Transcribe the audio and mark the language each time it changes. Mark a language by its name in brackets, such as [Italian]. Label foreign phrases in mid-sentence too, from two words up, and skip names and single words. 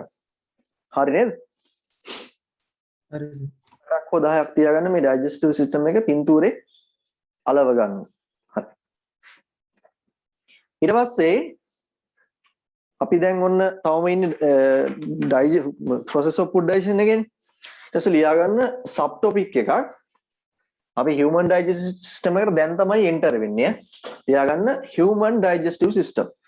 [Sinhala] හරි නේද? හරි. 8ක් හෝ 10ක් තියාගන්න මේ [English] digestive system [Sinhala] එක පින්තූරේ අලව ගන්න. හරි. ඊට පස්සේ අපි දැන් ඔන්න තවම ඉන්නේ [English] process of food digestion [Sinhala] එකේනේ. ඊට පස්සේ ලියා ගන්න [English] sub topic [Sinhala] එකක්. අපි [English] human digestive system [Sinhala] එකට දැන් තමයි enter වෙන්නේ. ලියා ගන්න [English] human digestive system.